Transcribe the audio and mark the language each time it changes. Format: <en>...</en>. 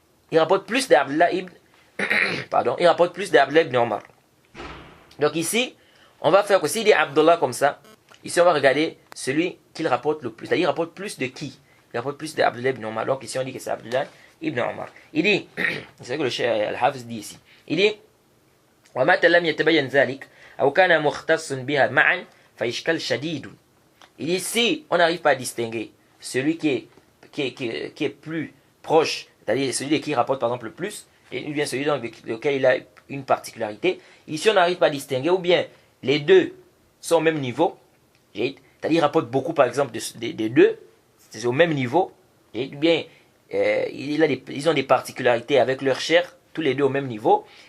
<fr>Il rapporte plus d'Abdullah ibn. Pardon, il rapporte plus d'Abdullah ibn Omar. Donc ici, on va faire que s'il dit Abdullah comme ça, ici on va regarder celui qu'il rapporte le plus. C'est-à-dire il rapporte plus de qui? Il rapporte plus d'Abdullah ibn Omar. Donc ici on dit que c'est Abdullah ibn Omar. Il dit, c'est ce que le Cheikh Al-Hafiz dit ici.</fr> <ar>Il dit, وَمَا لَمْ يَتَبَيَّنْ ذَلِكَ أَوْ كَانَ مُخْتَصٌ بِهَا مَعًا فَإِشْكَالٌ شَدِيدٌ.</ar> <fr>Il dit, si on n'arrive pas à distinguer celui qui est plus proche, c'est-à-dire celui qui rapporte par exemple le plus, ou bien celui dans lequel il a une particularité, ici on n'arrive pas à distinguer, ou bien les deux sont au même niveau, c'est-à-dire il rapporte beaucoup par exemple des deux, c'est au même niveau, ou bien ils ont des particularités avec leur chair, tous les deux au même niveau.</fr>